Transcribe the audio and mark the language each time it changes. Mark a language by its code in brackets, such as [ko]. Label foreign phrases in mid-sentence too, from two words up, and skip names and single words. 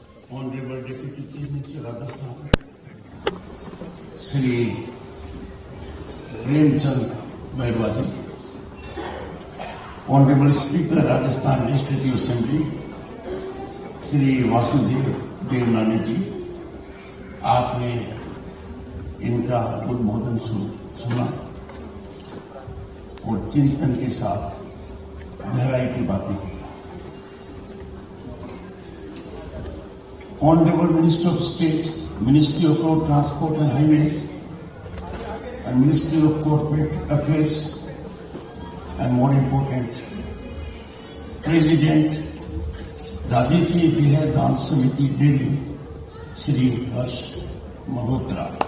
[en] Honorable Deputy Chief Minister Rajasthan, Shri Remchand Bairwaji, Honorable Speaker Rajasthan Legislative Assembly, Shri Vasudev Devnani जी, [hi] आपने इनका उद्बोधन सुना और चिंतन के साथ गहराई की बातें की। [en] Honorable Minister of State, Ministry of Road Transport and Highways, and Ministry of Corporate Affairs, and more important, President Dadiji Dehadan Samiti Delhi, Shri Harsh Malhotra.